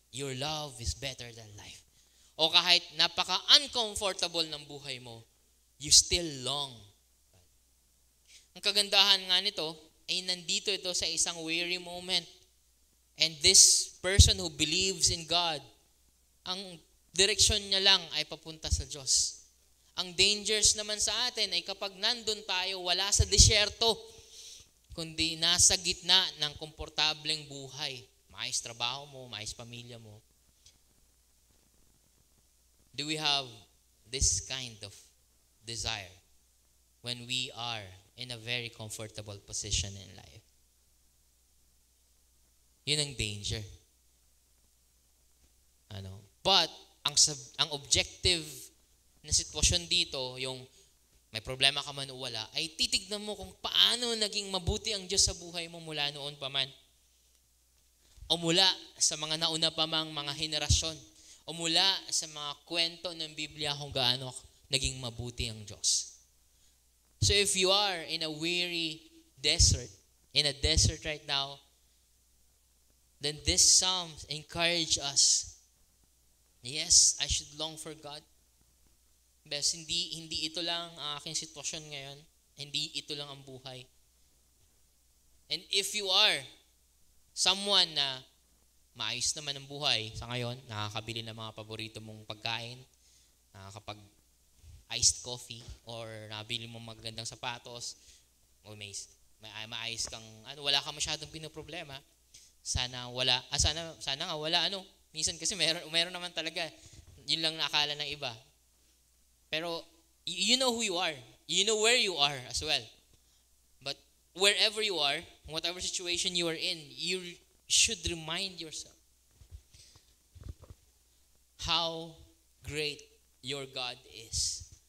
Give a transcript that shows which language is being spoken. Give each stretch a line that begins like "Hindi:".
English: Your love is better than life.
Filipino: O kahit napaka-uncomfortable ng buhay mo,
English: you still long.
Filipino: Ang kagandahan nga nito, ay nandito ito sa isang weary moment.
English: And this person who believes in God,
Filipino: ang direksyon niya lang ay papunta sa Diyos. Ang dangers naman sa atin ay kapag nandun tayo, wala sa disyerto, kundi nasa gitna ng komportableng buhay. Maayos trabaho mo, maayos pamilya mo.
English: Do we have this kind of desire when we are in a very comfortable position in life?
Filipino: Yun ang danger. But ang objective na sitwasyon dito, yung may problema ka man o wala, ay titignan mo kung paano naging mabuti ang Diyos sa buhay mo mula noon pa man. O mula sa mga nauna pa mang mga henerasyon. O mula sa mga kwento ng Biblia kung gaano naging mabuti ang Diyos.
English: So if you are in a weary desert, in a desert right now, then this psalm encourage us. Yes, I should long for God.
Filipino: Bes, hindi ito lang ang aking sitwasyon ngayon. Hindi ito lang ang buhay.
English: And if you are someone
Filipino: na maayos naman ang buhay sa ngayon, nakakabili ng mga paborito mong pagkain, nakakapag iced coffee, or nabili mo magandang sapatos, o may maayos kang, wala ka masyadong pinoproblema, sana nga wala, minsan kasi meron naman talaga, yun lang nakakala ng iba.
English: Pero, you know who you are. You know where you are as well. But, wherever you are, whatever situation you are in, you should remind yourself how great your God is.